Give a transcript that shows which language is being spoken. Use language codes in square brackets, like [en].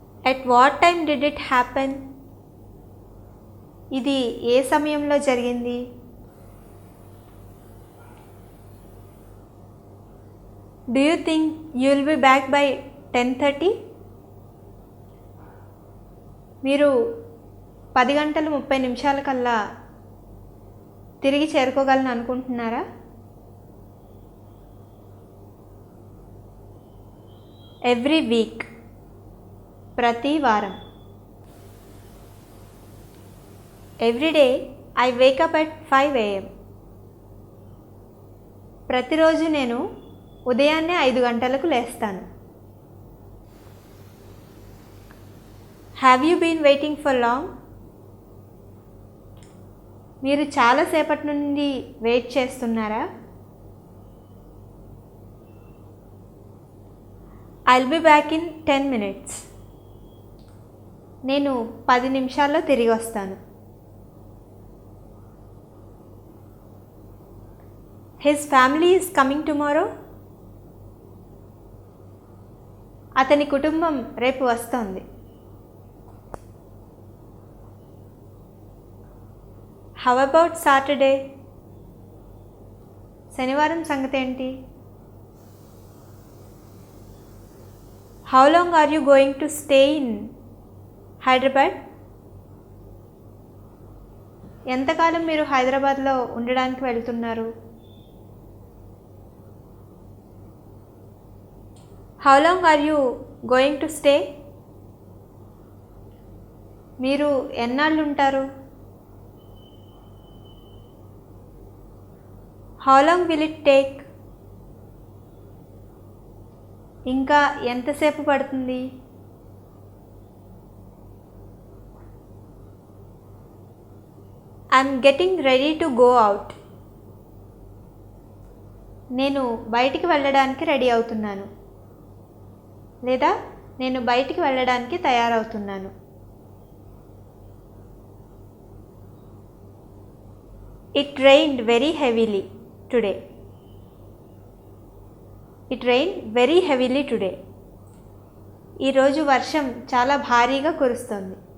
[en] At what time did it happen? [te] ఇది ఏ సమయంలో జరిగింది? [en] Do you think you will be back by 10:30? [te] మీరు 10 గంటల 30 నిమిషాల కల్లా తిరిగి చేరుకోగలను అనుకుంటున్నారా? [en] Every week. [te] ప్రతి వారం. [en] Every day I wake up at 5 a.m. [te] ప్రతిరోజు నేను ఉదయాన్నే 5 గంటలకు లేస్తాను. [en] Have you been waiting for long? [te] మీరు చాలాసేపటి నుండి వెయిట్ చేస్తున్నారా? [en] I'll be back in 10 minutes. [te] నేను 10 నిమిషాల్లో తిరిగి వస్తాను. [en] His family is coming tomorrow. [te] అతని కుటుంబం రేపు వస్తోంది. [en] How about Saturday? [te] శనివారం సంగతి ఏంటి? [en] How long are you going to stay in Hyderabad? [te] ఎంతకాలం మీరు హైదరాబాద్లో ఉండడానికి వెళ్తున్నారు? [en] How long are you going to stay? [te] మీరు ఎన్నాళ్ళు ఉంటారు? [en] How long will it take? [te] ఇంకా ఎంతసేపు పడుతుంది? [en] I'm getting ready to go out. [te] నేను బయటికి వెళ్ళడానికి రెడీ అవుతున్నాను. లేదా నేను బయటికి వెళ్ళడానికి తయారవుతున్నాను. [en] It rained very heavily today. It rained very heavily today. [te] ఈరోజు వర్షం చాలా భారీగా కురుస్తోంది.